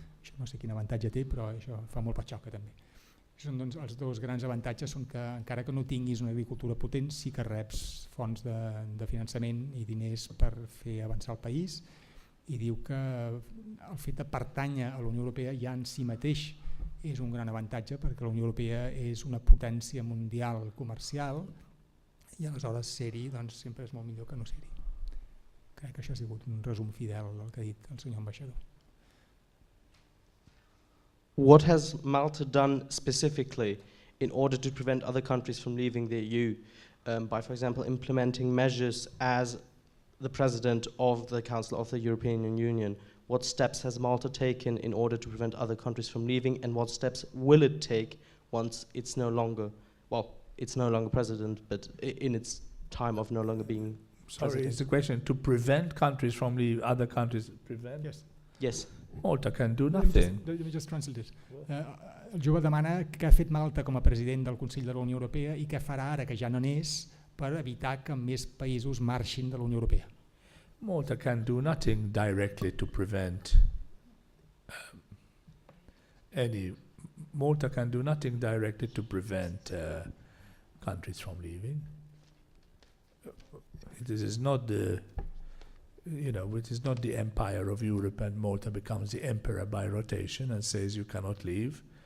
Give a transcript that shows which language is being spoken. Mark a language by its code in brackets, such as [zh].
[ca] Això no sé quin avantatge té, però això fa molt patxoca també. Són, doncs, els dos grans avantatges són que encara que no tinguis una agricultura potent sí que reps fonts de finançament i diners per fer avançar el país, i diu que el fet de pertànyer a la Unió Europea ja en si mateix és un gran avantatge perquè la Unió Europea és una potència mundial comercial i aleshores ser-hi doncs, sempre és molt millor que no ser-hi. Crec que això ha sigut un resum fidel del que ha dit el senyor ambaixador. [en] What has Malta done specifically in order to prevent other countries from leaving the EU by, for example, implementing measures as the President of the Council of the European Union? What steps has Malta taken in order to prevent other countries from leaving, and what steps will it take once it's no longer, well, it's no longer President, but in its time of no longer being Sorry, President? is the question to prevent countries from leaving, other countries prevent? Yes. Yes. Malta can do nothing. Let me just translate it. [ca] El jove demana què ha fet Malta com a president del Consell de la Unió Europea i què farà ara que ja no n'és per evitar que més països marxin de la Unió Europea. [en] Malta can do nothing directly to prevent Malta can do nothing directly to prevent countries from leaving. This is not the it is not the empire of Europe and Malta becomes the emperor by rotation and says you cannot leave.